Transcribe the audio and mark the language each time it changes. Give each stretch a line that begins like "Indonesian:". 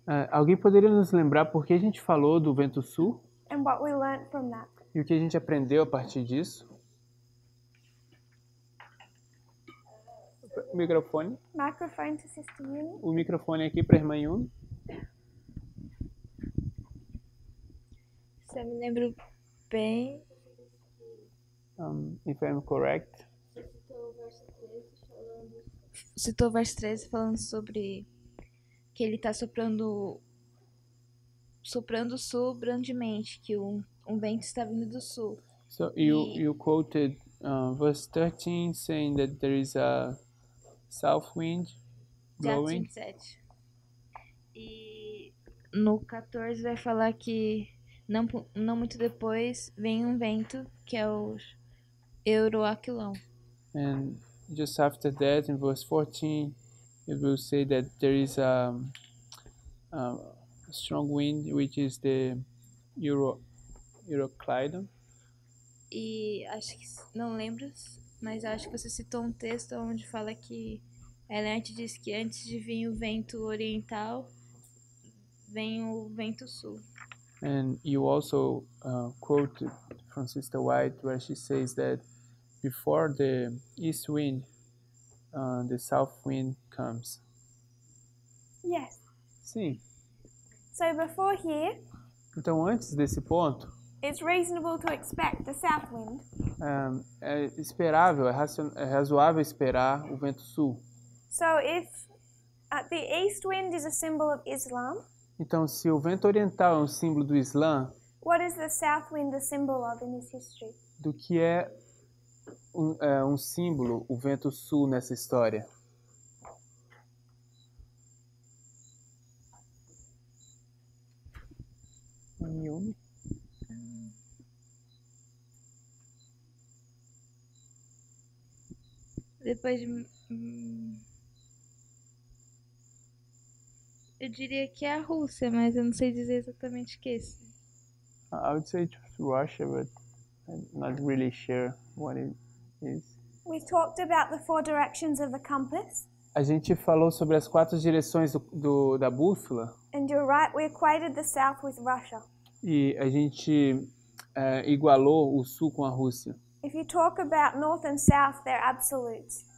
Portuguese: Alguém poderia nos lembrar por que a gente falou do vento sul
English: and what we learned from that?
Portuguese: e o que a gente aprendeu a partir disso? O microfone.
English: Microphone to Sister Uni.
Portuguese: O microfone aqui para a irmã Yumi. Se eu me lembro bem,
English: If I'm correct.
Portuguese: citou o verso 13 falando sobre que ele está soprando o sul grandemente, que um vento está vindo do sul.
English: So you quoted verse 13 saying that there is a south wind
Portuguese: De Atos
English: blowing.
Portuguese: 27. E no 14 vai falar que não muito depois vem um vento que é o Euroaquilão.
English: And just after that, in verse 14, it will say that there is a strong wind, which is the Euroclydon.
Portuguese: E acho que, não lembro, mas acho que você citou um texto onde fala que Elert diz que antes de vir o vento oriental, vem o vento sul.
English: And you also quoted from Sister White where she says that before the east wind, the south wind comes. Yes.
Portuguese: Sim.
English: So before here,
Portuguese: Então, antes desse ponto,
English: it's reasonable to expect the south wind.
Portuguese: é esperável, é razoável esperar o vento sul.
English: So if the east wind is a symbol of Islam,
Portuguese: Então, se o vento oriental é um símbolo do Islã,
English: what is the south wind a symbol of in this history?
Portuguese: do que é um símbolo, o vento sul nessa história?
English: Yumi?
Portuguese: Depois de. Eu diria que é a Rússia, mas eu não sei dizer exatamente o que é isso.
English: I would say it's Russia, but I'm not really sure what it is. We talked about the 4 directions of the compass,
Portuguese: A gente falou sobre as 4 direções da bússola
English: and you're right, we equated the south with Russia.
Portuguese: e a gente igualou o sul com a Rússia.
English: If you talk about north and south, they're absolutes.